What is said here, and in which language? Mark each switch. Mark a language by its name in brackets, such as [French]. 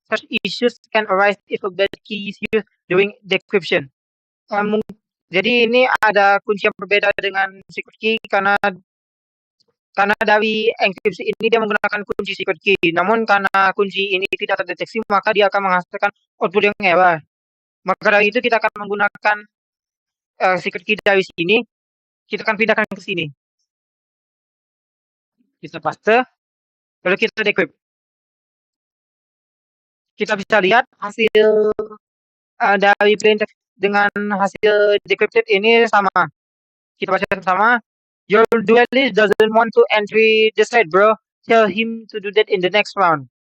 [English] Such issues can arise if a bad key is used during decryption. [Indonesian] Jadi ini ada kunci yang berbeda dengan secret key karena dari enkripsi ini dia menggunakan kunci secret key. Namun karena kunci ini tidak terdeteksi maka dia akan menghasilkan output yang error. Maka dari itu kita akan menggunakan secret key dari sini. Kita akan pindahkan ke sini. Kita paste, lalu kita decrypt. Kita bisa lihat hasil dari plain text dengan hasil decrypted ini sama. Kita baca sama. [English] Your duelist doesn't want to enter the site, bro. Tell him to do that in the next round.